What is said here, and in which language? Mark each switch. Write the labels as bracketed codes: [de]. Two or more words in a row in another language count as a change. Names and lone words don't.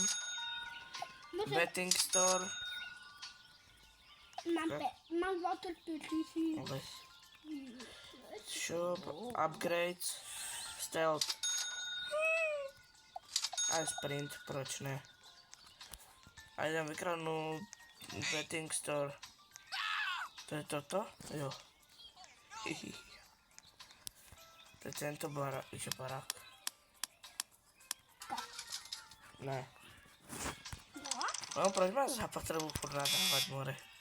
[en] Betting store. [sk] Mám 25 000. [en] Shop, upgrades, stealth. [cs] A sprint, proč ne? [sk] A idem vykradnúť [en] betting store. [sk] To je toto? Jo. To je tento barák. Čo barák? [cs] Ne. [sk] No, proč ma za potrebu furt nadávať, more?